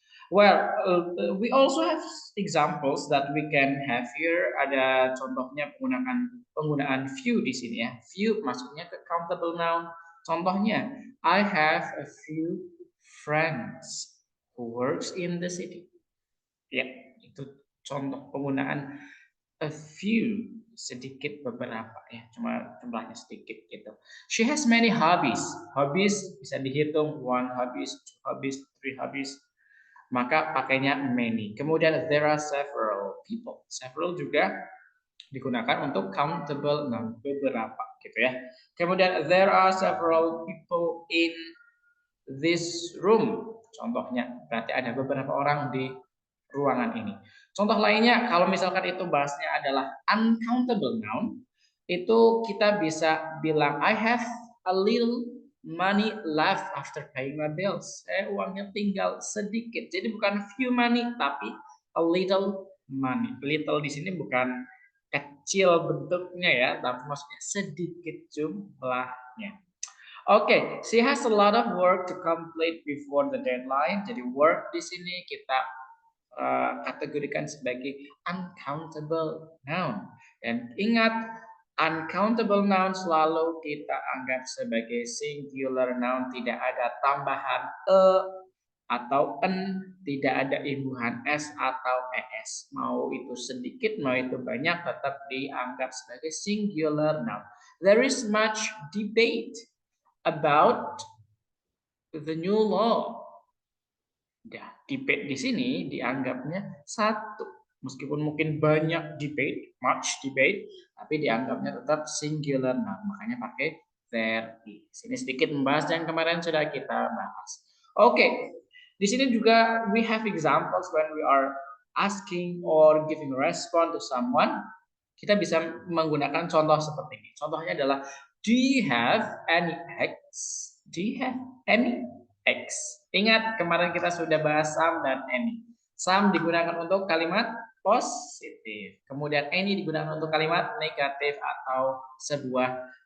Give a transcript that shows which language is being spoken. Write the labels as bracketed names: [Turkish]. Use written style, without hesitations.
[English] Well, we also have examples that we can have here. [Indonesian] Ada contohnya penggunaan few di sini ya. Few maksudnya ke countable noun. Contohnya, [English] I have a few friends who works in the city. [Indonesian] Ya, itu contoh penggunaan a few, sedikit beberapa ya, cuma jumlahnya sedikit gitu. [English] She has many hobbies. Hobbies [Indonesian] bisa dihitung, [English] one hobbies, two hobbies, three hobbies. [Indonesian] Maka pakainya many. Kemudian [English] there are several people. [Indonesian] Several juga digunakan untuk countable noun, beberapa gitu ya. [English] Kemudian there are several people in this room. [Indonesian] Contohnya berarti ada beberapa orang di ruangan ini. Contoh lainnya kalau misalkan itu bahasnya adalah uncountable noun, itu kita bisa bilang [English] I have a little money left after paying my bills. [Indonesian] Uangnya tinggal sedikit. Jadi bukan few money tapi a little money. Little di sini bukan kecil bentuknya ya, tapi maksudnya sedikit jumlahnya. [English] Oke, she has a lot of work to complete before the deadline. [Indonesian] Jadi work di sini kita kategorikan sebagai uncountable noun. Dan ingat, uncountable noun selalu kita anggap sebagai singular noun, tidak ada tambahan e atau n, tidak ada imbuhan s atau es. Mau itu sedikit, mau itu banyak, tetap dianggap sebagai singular noun. [English] There is much debate about the new law. [Indonesian] Ya, debate di sini dianggapnya satu. Meskipun mungkin banyak debate, much debate, tapi dianggapnya tetap singular noun. Makanya pakai there is. Ini sedikit membahas yang kemarin sudah kita bahas. Oke, di sini juga [English] we have examples when we are asking or giving response to someone. [Indonesian] Kita bisa menggunakan contoh seperti ini. Contohnya adalah, [English] do you have any eggs? Do you have any eggs? [Indonesian] Ingat kemarin kita sudah bahas some dan any. Some digunakan untuk kalimat positif. Kemudian any digunakan untuk kalimat negatif atau sebuah